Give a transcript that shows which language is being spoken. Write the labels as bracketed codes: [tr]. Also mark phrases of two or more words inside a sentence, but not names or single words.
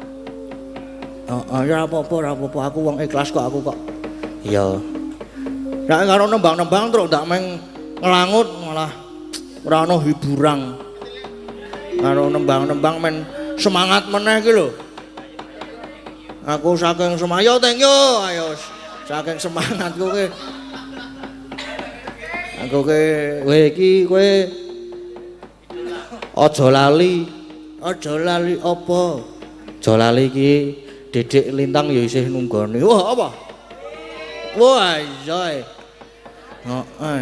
[jv] Ya apa-apa, aku wong ikhlas kok aku kok. Iya. Nek karo nembang-nembang terus ndak meng ngelangut malah ora ana hiburan. Karo nembang-nembang men semangat meneh iki lho. Aku saking semangat, [en] yo thank you, [jv] ayo saking semangatku ki. Aku ki kowe iki kowe aja lali apa? Aja lali iki Dedek Lintang ya isih nunggoni. Wah apa? Wah iya. Heeh.